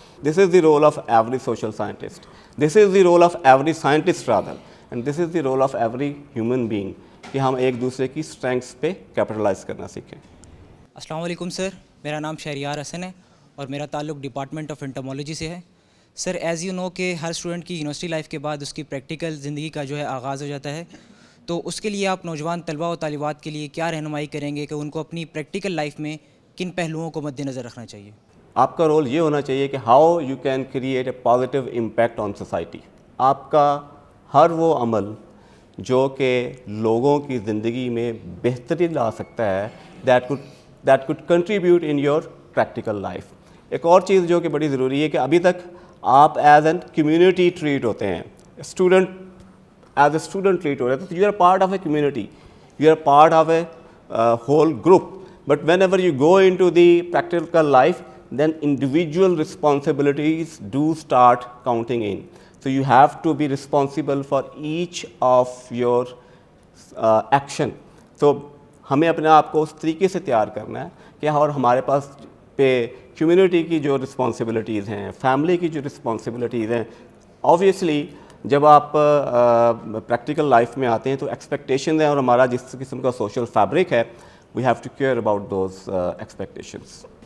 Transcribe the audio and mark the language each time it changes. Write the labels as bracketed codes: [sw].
[en] This is the role of every social scientist. This is the role of every scientist rather, and this is the role of every human being, [ur] کہ ہم ایک دوسرے کی strengths پہ capitalise کرنا سیکھیں. السلام علیکم سر, میرا نام شہریار حسن ہے اور میرا تعلق ڈپارٹمنٹ آف انٹمالوجی سے ہے. سر ایز یو نو کہ ہر اسٹوڈنٹ کی یونیورسٹی لائف کے بعد اس کی پریکٹیکل زندگی کا جو ہے آغاز ہو جاتا ہے, تو اس کے لیے آپ نوجوان طلباء و طالبات کے لیے کیا رہنمائی کریں گے کہ ان کو اپنی پریکٹیکل لائف میں کن پہلوؤں کو مد نظر رکھنا چاہیے؟ آپ کا رول یہ ہونا چاہیے کہ [en] How you can create a positive impact on society. [ur] آپ کا ہر وہ عمل جو کہ لوگوں کی زندگی میں بہتری لا سکتا ہے, [en] That could contribute in your practical life. [ur] ایک اور چیز جو کہ بڑی ضروری ہے کہ ابھی تک آپ [en] As an community treat ہوتے ہیں, as a student treat ہو رہے ہیں, تو you are part of a community, you are part of a whole group. But whenever you go into the practical life, then individual responsibilities do start counting in. So you have to be responsible for each of your action. [ur] So ہمیں اپنے آپ کو اس طریقے سے تیار کرنا ہے کہ اور ہمارے پاس پہ کمیونٹی کی جو رسپانسبلٹیز ہیں, فیملی کی جو رسپانسبلٹیز ہیں, آبویسلی جب آپ پریکٹیکل لائف میں آتے ہیں تو ایکسپیکٹیشنز ہیں, اور ہمارا جس قسم کا سوشل فیبرک ہے, [en] We have to care about those expectations.